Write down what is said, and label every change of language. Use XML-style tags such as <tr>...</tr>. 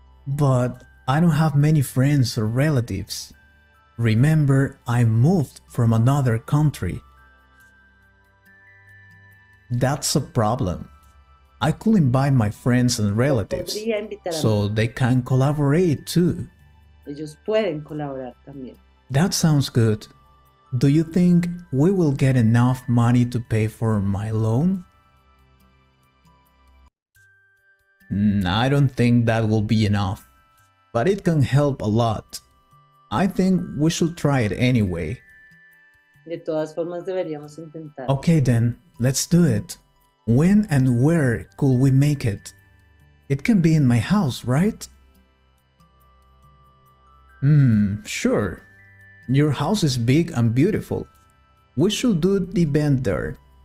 <en>But I don't have many friends or relatives. Remember, I moved from another country. That's a problem. I could invite my friends and relatives,</en> <es>Podría invitar a</es> <en>so they can collaborate too.</en> <es>ellos pueden colaborar también.</es> <en>That sounds good. Do you think we will get enough money to pay for my loan? I don't think that will be enough, but it can help a lot. I think we should try it anyway.</en> <es>De todas formas, deberíamos intentar.</es> <en>Okay then, let's do it. When and where could we make it? It can be in my house, right? Sure. Your house is big and beautiful. We should do the event there.</en>